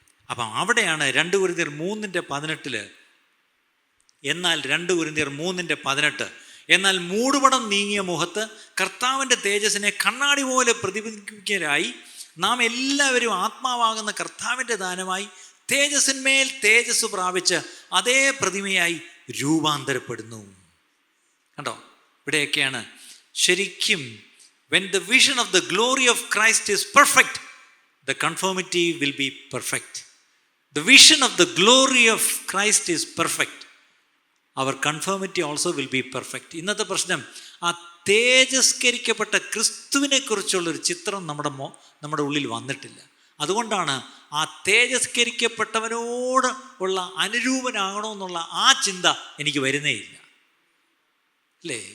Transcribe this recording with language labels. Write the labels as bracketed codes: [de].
[ml] അപ്പം അവിടെയാണ് 2 കൊരിന്ത്യർ 3:18 എന്നാൽ 2 കൊരിന്ത്യർ 3:18 എന്നാൽ മൂടുപടം നീങ്ങിയ മുഖത്ത് കർത്താവിൻ്റെ തേജസ്സിനെ കണ്ണാടി പോലെ പ്രതിബിംബിക്കരായി നാം എല്ലാവരും ആത്മാവാകുന്ന കർത്താവിൻ്റെ ദാനമായി തേജസ്സിന്മേൽ തേജസ് പ്രാപിച്ച് അതേ പ്രതിമയായി രൂപാന്തരപ്പെടുന്നു. കണ്ടോ, ഇവിടെയൊക്കെയാണ് ശരിക്കും [en] when the vision of the glory of Christ is perfect, the conformity will be perfect. The vision of the glory of Christ is perfect. Our conformity also will be perfect. [ml] ഇന്നത്തെ പ്രശ്നം ആ തേജസ്കരിക്കപ്പെട്ട ക്രിസ്തുവിനെ കുറിച്ചുള്ളൊരു ചിത്രം നമ്മുടെ ഉള്ളിൽ വന്നിട്ടില്ല. അതുകൊണ്ടാണ് ആ തേജസ്കരിക്കപ്പെട്ടവനോട് ഉള്ള അനുരൂപനാകണമെന്നുള്ള ആ ചിന്ത എനിക്ക് വരുന്നേയില്ല അല്ലേ.